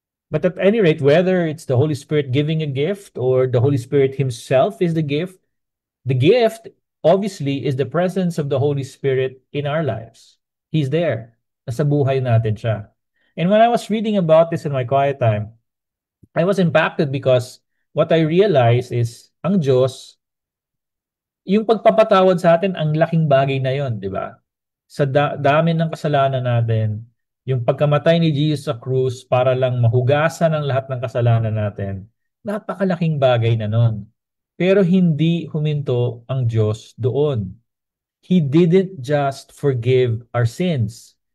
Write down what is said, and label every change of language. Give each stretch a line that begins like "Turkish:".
English: But at any rate, whether it's the Holy Spirit giving a gift or the Holy Spirit Himself is the gift obviously is the presence of the Holy Spirit in our lives. He's there.
Filipino: Nasa buhay natin siya.
English: And when I was reading about this in my quiet time, I was impacted because what I realized is
Filipino: ang Diyos, yung pagpapatawad sa atin, ang laking bagay na yon, di ba? Sa dami ng kasalanan natin, yung pagkamatay ni Jesus sa krus para lang mahugasan ang lahat ng kasalanan natin, napakalaking bagay na nun. Pero hindi huminto ang Diyos doon.
English: He didn't just forgive our sins.